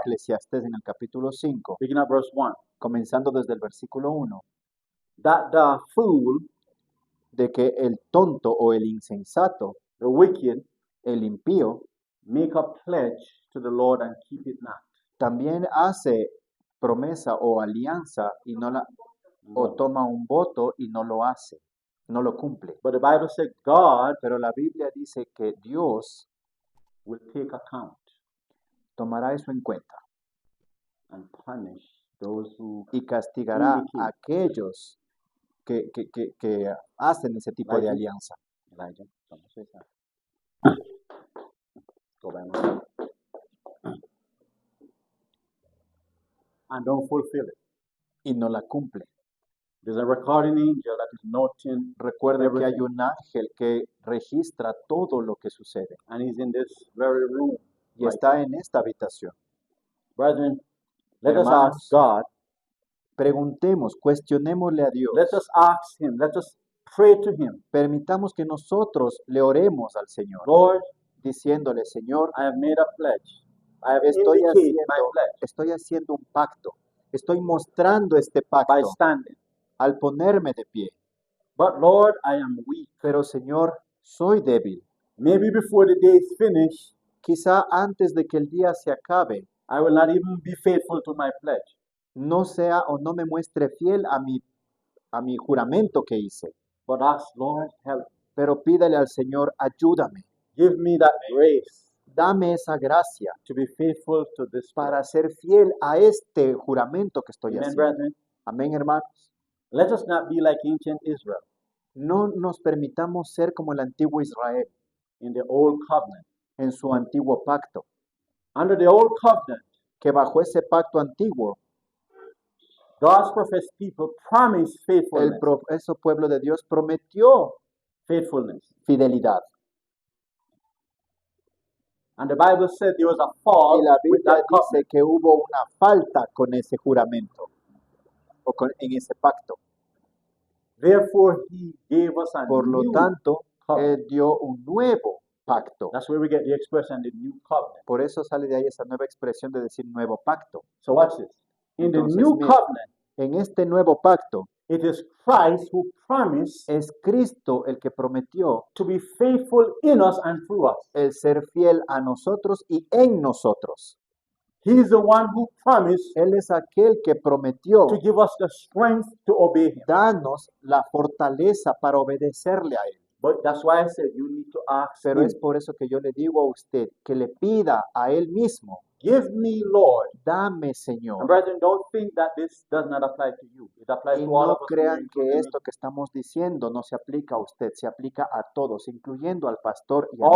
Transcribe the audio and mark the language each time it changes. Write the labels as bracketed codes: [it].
[es] Eclesiastés en el capítulo 5, [en] beginning at verse 1, [es] comenzando desde el versículo 1, [en] that the fool, [es] de que el tonto o el insensato, [en] the wicked, [es] el impío, [en] make a pledge to the Lord and keep it not. [es] también hace promesa o alianza y no la, o toma un voto y no lo hace, no lo cumple. [en] But the Bible said God [es] Pero la Biblia dice que Dios [en] will take account [es] tomará eso en cuenta [en] and punish those who [es] y castigará a [en] indicate. [es] aquellos que hacen ese tipo de [en] Elijah? [es] alianza. [en] Elijah, someone say something. Go by my- and don't fulfill it. [es] Y no la cumple. [en] There's a recording angel that is noting [es] Recuerden que hay [en] everything, [es] un ángel que registra todo lo que sucede [en] and he's in this very room. [es] y [en] right [es] está en esta habitación. [en] Brethren, let us [es] Hermanos, [en] ask God. [es] Preguntemos, cuestionémosle a Dios. [en] Let us ask Him. Let us pray to Him. [es] Permitamos que nosotros le oremos al Señor, [en] Lord, [es] diciéndole, Señor, [en] I have made a pledge. I have [es] estoy [en] indicated my [es] haciendo, [en] pledge [es] estoy haciendo un pacto. Estoy mostrando este [en] by [es] pacto [en] standing. [es] al ponerme de pie. [en] But Lord, I am weak. [es] Pero Señor, soy débil. [en] Maybe before the day is finished, [es] Quizá antes de que el día se acabe, [en] I will not even be faithful to my pledge. [es] no sea o no me muestre fiel a mi juramento que hice. [en] But ask, Lord, help. [es] Pero pídale al Señor, ayúdame. [en] Give me that grace [es] Dame esa gracia [en] to be faithful to this [es] para [en] pledge. [es] ser fiel a este juramento que estoy [en] Amen, [es] haciendo. [en] brethren. [es] Amén, hermanos. [en] Let us not be like ancient Israel [es] No nos permitamos ser como el antiguo Israel [en] in the old covenant. [es] en su antiguo pacto, [en] Under the old covenant, [es] que bajo ese pacto antiguo, [en] God's professed people promised faithfulness. [es] ese pueblo de Dios prometió [en] Faithfulness. [es] fidelidad. [en] And the Bible said there was a [es] Y [en] fault [es] la [en] with [es] Biblia [en] that [es] dice [en] covenant. [es] que hubo una falta con ese juramento o en ese pacto. [en] Therefore, He gave us a [es] Por lo [en] new [es] tanto, [en] covenant. [es] Él dio un nuevo pacto. [en] That's where we get the expression, the new covenant. [es] Por eso sale de ahí esa nueva expresión de decir nuevo pacto. [en] So watch this. In the [es] Entonces, [en] new [es] mira, [en] covenant, [es] en este nuevo pacto [en] it is Christ who promised [es] es Cristo el que prometió [en] to be faithful in us and through us. [es] el ser fiel a nosotros y en nosotros. [en] He's the one who promised [es] Él es aquel que prometió [en] to give us the strength to obey Him. [es] darnos la fortaleza para obedecerle a Él. [en] But that's why I said you need to ask [es] Pero [en] Him. [es] es por eso que yo le digo a usted que le pida a Él mismo, [en] Give me, Lord. [es] dame, [en] And [es] Señor. [en] brethren, don't think that this does not apply to you. It applies [es] Y [en] to all [es] no [en] of us. here, [es] crean que [en] including me. [es] esto que estamos diciendo no se aplica a usted, se aplica a todos, incluyendo al pastor y a mí.